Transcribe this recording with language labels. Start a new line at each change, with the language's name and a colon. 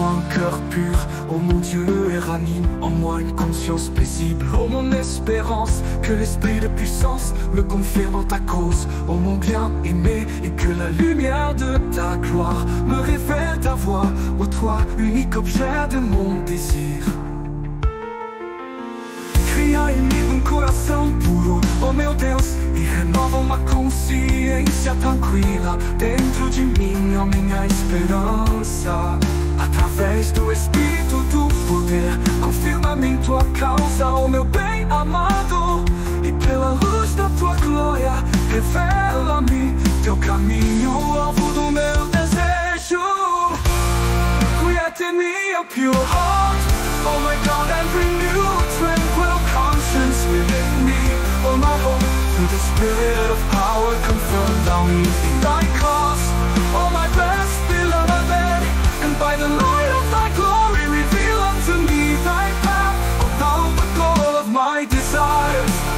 French: Un cœur pur, oh mon Dieu, et ranime en moi une conscience paisible. Oh mon espérance, que l'esprit de puissance me confirme en ta cause. Oh mon bien-aimé, et que la lumière de ta gloire me révèle ta voix. Oh toi, unique objet de mon désir.
Portuguese: Cria em mim coração puro, oh meu Deus, e renova uma consciência tranquila dentro de mim, oh minha esperança. Através do Espírito do poder, confirma-me em tua causa, oh meu bem amado. E pela luz da tua glória, revela-me teu caminho, o alvo do meu desejo.
English: Create in me a pure heart, oh my God, and renew tranquil conscience within me. Oh my hope, through the spirit of power, confirm thou me in thy cause. Oh my best beloved, and by the light of thy glory reveal unto me thy path, oh thou the goal of my desires.